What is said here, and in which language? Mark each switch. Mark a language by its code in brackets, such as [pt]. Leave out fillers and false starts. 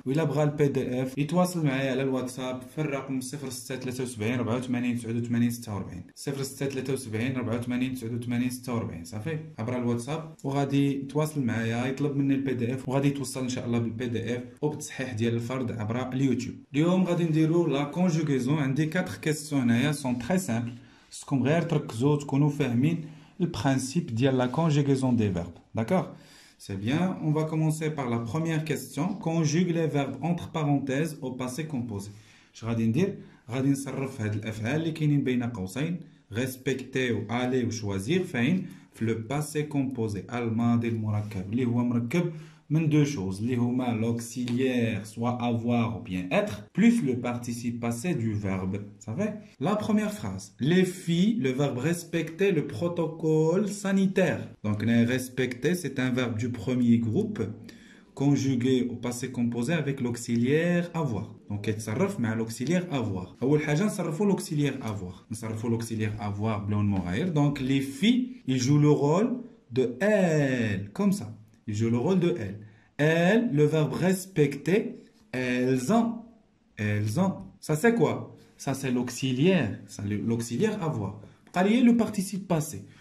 [ar] وإلا بغى البي دي اف يتواصل معايا على الواتساب في الرقم 0673 84 89 46 0673 84 89 46 صافي عبر الواتساب، وغادي يتواصل معايا يطلب مني البي دي اف وغادي يتوصل ان شاء الله بالبي دي اف وبالتصحيح ديال الفرد عبر اليوتيوب. اليوم غادي نديرو لا كونجوغيزون. عندي 4 كيسيون هنايا سون تري سامبل، خصكم غير تركزوا تكونوا فاهمين البرانسيب ديال [fr] la conjugaison des verbes. D'accord? C'est bien. On va commencer par la première question. Conjugue les verbes entre parenthèses au passé composé. [ar] اش غادي ندير؟ غادي نصرف هاد الافعال اللي كاينين بين قوسين respecter و aller و choisir فين؟ في لو باسي كومبوزي، الماضي المركب اللي هو مركب من [fr] deux choses [ar] اللي هما [fr] l'auxiliaire soit avoir ou bien être plus le participe passé du verbe. Ça fait? La première phrase. Les filles, le verbe respecter le protocole sanitaire. Donc respecter c'est un verbe du premier groupe conjugué au passé composé avec l'auxiliaire avoir. Donc [ar] يتصرف مع [fr] l'auxiliaire avoir. [ar] أول حاجة نصرفوا [fr] l'auxiliaire avoir. [ar] نصرفوا l'auxiliaire avoir بلون مغاير. [fr] Donc les filles, ils jouent le rôle de elles comme ça. Il joue le rôle de elle. Elle, le verbe respecter, elles ont. Elles ont. Ça c'est quoi? Ça c'est l'auxiliaire. L'auxiliaire avoir. Quel le participe passé?